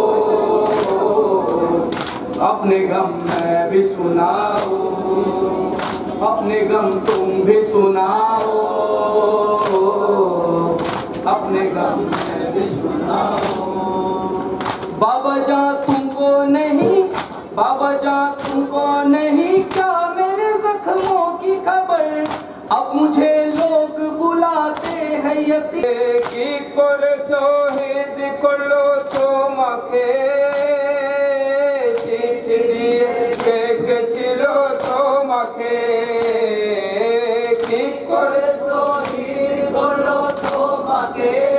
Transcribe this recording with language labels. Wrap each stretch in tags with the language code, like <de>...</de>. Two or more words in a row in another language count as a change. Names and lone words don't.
<ur>اپنے غم میں بھی سناؤ، اپنے غم تم بھی سناؤ، اپنے غم میں بھی سناؤ۔ بابا جان تم کو نہیں، بابا جان تم کو نہیں کیا میرے زخموں کی خبر، اب مجھے لوگ بلاتے ہیں یتیم</ur> <bn>কি করে শহীদ করলো তোমাকে, চিঠি দিয়ে ডেকেছিল তোমাকে, কি করে শহীদ করলো তোমাকে,</bn>